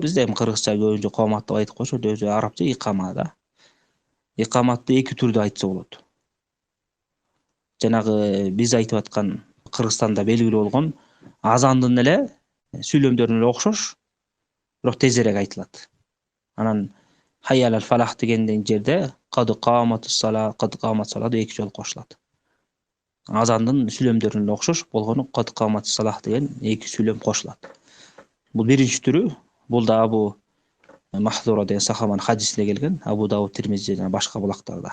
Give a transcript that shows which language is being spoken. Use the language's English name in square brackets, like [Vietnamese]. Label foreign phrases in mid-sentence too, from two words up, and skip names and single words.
[Kyrgyz] Бизде эми кыргызча көбүнчө коомат деп айтып коюшат, өзү арабча икама да. Икаматты эки түрдө айтса болот. Жанагы биз айтып аткан Кыргызстанда белгилүү болгон азандын эле сүйлөмдөрүнө эле окшош, бирок тезирээк айтылат. Анан [Arabic] حي على الفلاح [Kyrgyz] деген жерде [Arabic] قد قامت الصلاة قد قامت الصلاة [Kyrgyz] деп эки жолу кошулат. Азандын сүйлөмдөрүнө эле окшош болгону [Arabic] قد قامت الصلاة [Kyrgyz] деген эки сүйлөм кошулат. Бул биринчи түрү, бул да Абу Махзура деген сахабанын хадисинде келген, Абу Дауд, Тирмизи жана башка булактарда.